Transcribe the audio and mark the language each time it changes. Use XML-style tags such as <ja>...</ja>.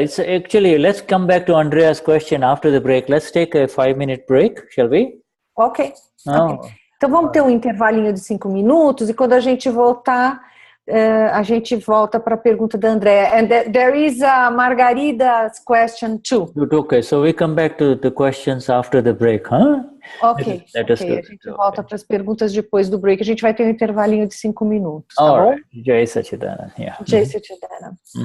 <en>It's actually, let's come back to Andrea's question after the break. Let's take a 5-minute break, shall we? Okay.</en> <pt>Então vamos ter um intervalinho de 5 minutos e quando a gente voltar, a gente volta para a pergunta da Andrea.</pt> <en>And there is a Margarida's question too. Okay, so we come back to the questions after the break, huh?</en> <pt>Ok, a gente volta para as perguntas depois do break. A gente vai ter um intervalinho de 5 minutos, tá bom?</pt> <en>Jai Satchidana. Yeah. Jai Satchidana.</en>